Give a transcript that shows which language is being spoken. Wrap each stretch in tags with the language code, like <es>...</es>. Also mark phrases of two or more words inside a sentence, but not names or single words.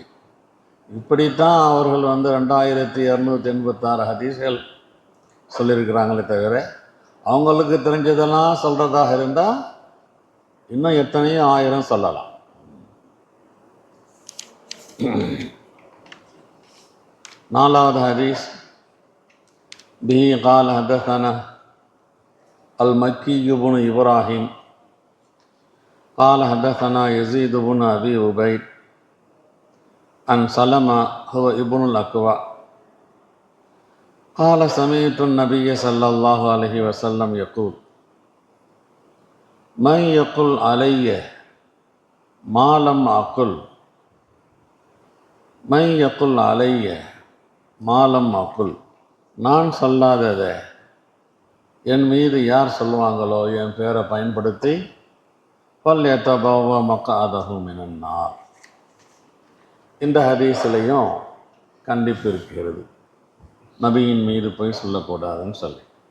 <ta>இப்படித்தான் அவர்கள் 2286 ஹதீஸ்கள் சொல்லியிருக்கிறாங்களே தவிர, அவங்களுக்கு தெரிஞ்சதெல்லாம் சொல்கிறதாக இருந்தால் இன்னும் எத்தனையோ ஆயிரம் சொல்லலாம். நாலாவது ஹதீஸ்,</ta> <ar>به قال حدثنا المكي بن إبراهيم قال حدثنا يزيد بن أبي عبيد عن سلمة هو ابن الأكوع قال سمعت النبي صلى الله عليه وسلم يقول من يقل علي ما لم أقل من يقل علي ما لم أقل.</ar> <ta>நான் சொல்லாததை என் மீது யார் சொல்லுவாங்களோ, என் பேரை பயன்படுத்தி</ta> <ar>فليتبوأ مقعده من النار.</ar> <ta>இந்த ஹதீஸ்லையும் கண்டிப்பு இருக்கிறது, நபியின் மீது போய் சொல்லக்கூடாதுன்னு சொல்லி.</ta>